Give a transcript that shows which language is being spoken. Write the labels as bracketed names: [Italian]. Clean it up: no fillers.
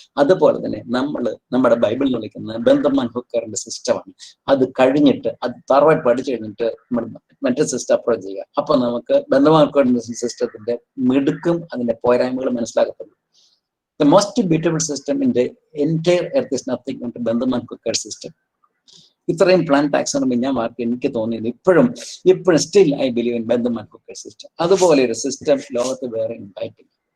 [Malayalam] അതുപോലെ തന്നെ നമ്മുടെ ബൈബിൾ എന്ന് വിളിക്കുന്നത് ബെന്തമാൻ-ഹൂക്കറിന്റെ സിസ്റ്റമാണ്. അത് കഴിഞ്ഞിട്ട് അത് തറവായി പഠിച്ചു കഴിഞ്ഞിട്ട് നമ്മൾ മറ്റേ സിസ്റ്റം അപ്രോച്ച് ചെയ്യുക. അപ്പൊ നമുക്ക് ബെന്തമാൻ-ഹൂക്കറിന്റെ സിസ്റ്റത്തിന്റെ മിടുക്കും അതിന്റെ പോരായ്മകളും മനസ്സിലാക്കപ്പെടും. [English] The most beautiful system in the entire earth is nothing but Bentham-Hooker system. [Malayalam] ഇത്രയും പ്ലാന്റ് ടാക്സോണമി ഞാൻ എനിക്ക് തോന്നിയത് ഇപ്പോഴും [English] Still I believe in Bentham-Hooker system. [Malayalam] അതുപോലെ ഒരു സിസ്റ്റം ലോകത്ത് വേറെ ഉണ്ടായിട്ടില്ല.